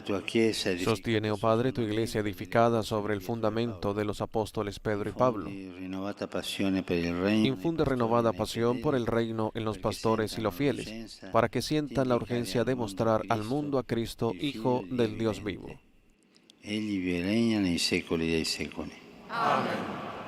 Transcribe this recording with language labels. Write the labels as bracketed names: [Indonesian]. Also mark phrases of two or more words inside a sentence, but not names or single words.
[Spanish] tu Iglesia edificada sobre el fundamento de los apóstoles Pedro y Pablo. Infunde renovada pasión por el reino en los pastores y los fieles, para que sientan la urgencia de mostrar al mundo a Cristo, Hijo del Dios vivo. [Italian] Egli vi regna nei secoli dei secoli. Amen.